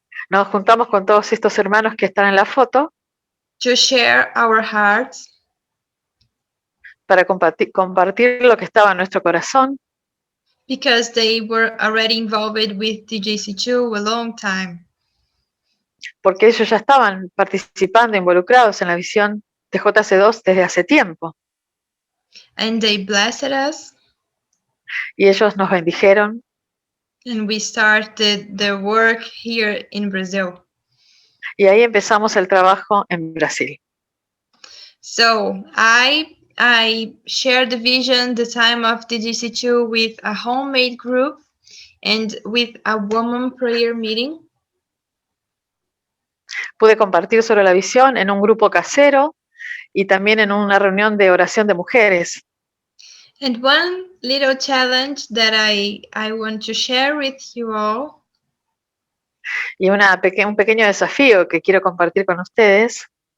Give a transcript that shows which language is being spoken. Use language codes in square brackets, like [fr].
[es] Nos juntamos con todos estos hermanos que están en la foto [en] to share our hearts, [es] para compartir lo que estaba en nuestro corazón, [en] because they were already involved with TJC2 a long time. [es] Porque ellos ya estaban participando, involucrados en la visión de JC2 desde hace tiempo. [en] And they blessed us. [es] Y ellos nos bendijeron. [en] And we started the work here in Brazil. [es] Y ahí empezamos el trabajo en Brasil. [en] So I shared the vision, the time of TJC2 with a homemade group and with a woman prayer meeting. [es] Pude compartir sobre la visión en un grupo casero y también en una reunión de oración de mujeres. [en] And one little challenge that I want to share with you all. [es] Y un pequeño desafío que quiero compartir con ustedes.